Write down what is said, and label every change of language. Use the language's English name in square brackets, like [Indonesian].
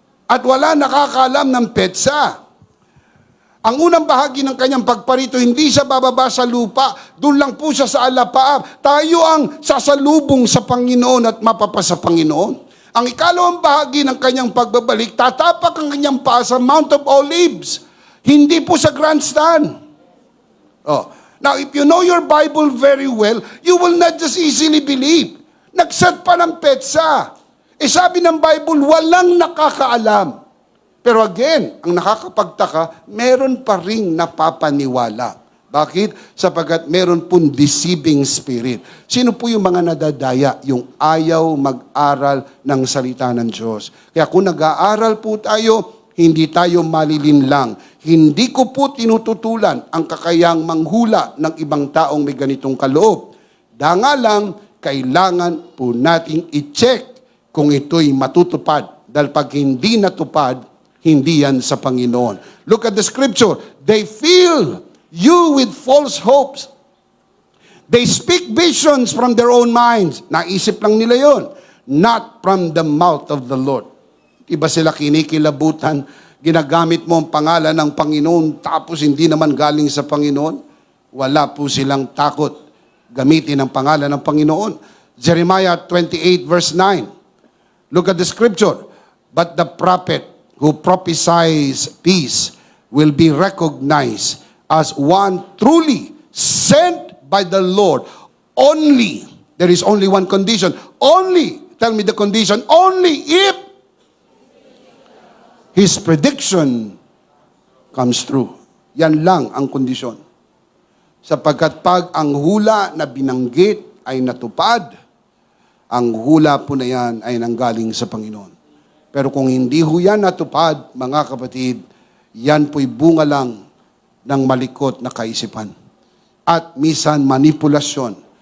[Filipino] At wala nakakaalam ng petsa. Ang unang bahagi ng kanyang pagparito, hindi siya bababa sa lupa. Doon lang po siya sa alapaap. Tayo ang sasalubong sa Panginoon at mapapasa Panginoon. Ang ikalawang bahagi ng kanyang pagbabalik, tatapak ang kanyang paa sa Mount of Olives. Hindi po sa grandstand. Oh. [English] Now, if you know your Bible very well, you will not just easily believe. [Filipino] Nagset pa ng petsa. Sabi ng Bible, walang nakakaalam. Pero again, ang nakakapagtaka, meron pa ring napapaniwala. Bakit? Sapagkat meron pong [English] deceiving spirit. [Filipino] Sino po yung mga nadadaya? Yung ayaw mag-aral ng salita ng Diyos. Kaya kung nag-aaral po tayo, hindi tayo malilinlang. Hindi ko po tinututulan ang kakayang manghula ng ibang taong may ganitong kaloob. Danga lang, kailangan po nating i-check kung ito'y matutupad. Dahil pag hindi natupad, hindi yan sa Panginoon. [English] Look at the scripture. They fill you with false hopes. They speak visions from their own minds. [Filipino] Naisip lang nila yon, [English] not from the mouth of the Lord. [Filipino] Iba sila kinikilabutan, ginagamit mo ang pangalan ng Panginoon, tapos hindi naman galing sa Panginoon. Wala po silang takot gamitin ang pangalan ng Panginoon. [English] Jeremiah 28 verse 9. Look at the scripture. But the prophet who prophesies peace will be recognized as one truly sent by the Lord. Only, there is only one condition. Only, tell me the condition, only if his prediction comes true. [Filipino] Yan lang ang kondisyon. Sapagkat pag ang hula na binanggit ay natupad, ang hula po na yan ay nanggaling sa Panginoon. Pero kung hindi ho yan natupad, mga kapatid, yan po'y bunga lang ng malikot na kaisipan. At misan manipulasyon